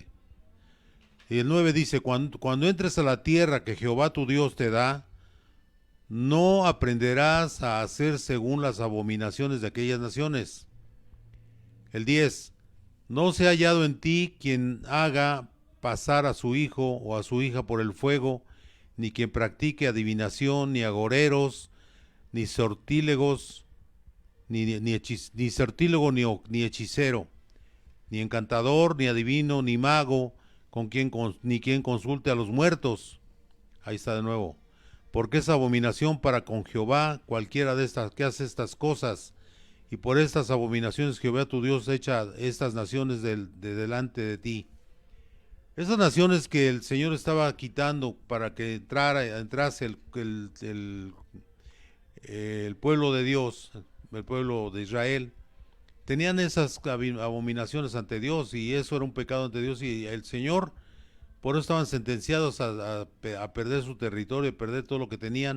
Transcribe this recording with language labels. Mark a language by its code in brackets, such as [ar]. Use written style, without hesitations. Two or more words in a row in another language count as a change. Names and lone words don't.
[es] Y el 9 dice, cuando entres a la tierra que Jehová tu Dios te da, no aprenderás a hacer según las abominaciones de aquellas naciones. El 10, no se ha hallado en ti quien haga pasar a su hijo o a su hija por el fuego, ni quien practique adivinación, ni agoreros, ni sortílegos, ni sortílego, ni hechicero, ni encantador, ni adivino, ni mago, ni quien consulte a los muertos. Ahí está de nuevo. Porque es abominación para con Jehová cualquiera de estas que hace estas cosas. Y por estas abominaciones Jehová tu Dios echa estas naciones de delante de ti. Esas naciones que el Señor estaba quitando para que entrase el pueblo de Dios, el pueblo de Israel, tenían esas abominaciones ante Dios y eso era un pecado ante Dios y el Señor, por eso estaban sentenciados a perder su territorio, a perder todo lo que tenían.